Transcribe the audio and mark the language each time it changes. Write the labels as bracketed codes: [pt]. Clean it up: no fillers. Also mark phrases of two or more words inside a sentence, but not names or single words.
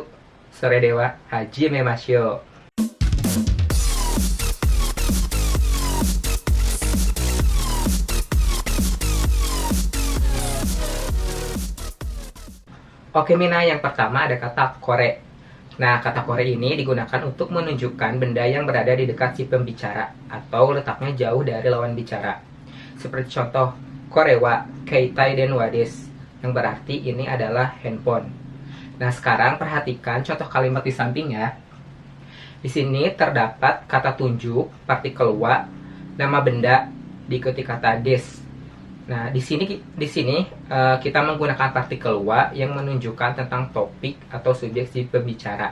[ja] Sore dewa, hajimemashou. [id] Oke Mina, yang pertama ada kata kore. Nah, kata kore ini digunakan untuk menunjukkan benda yang berada di dekat si pembicara atau letaknya jauh dari lawan bicara. Seperti contoh, [ja] kore wa keitai denwa desu, [id] yang berarti ini adalah handphone. Nah, sekarang perhatikan contoh kalimat di sampingnya. Di sini terdapat kata tunjuk, partikel wa, nama benda, diikuti kata des. Nah, di sini kita menggunakan partikel wa yang menunjukkan tentang topik atau subjek si pembicara.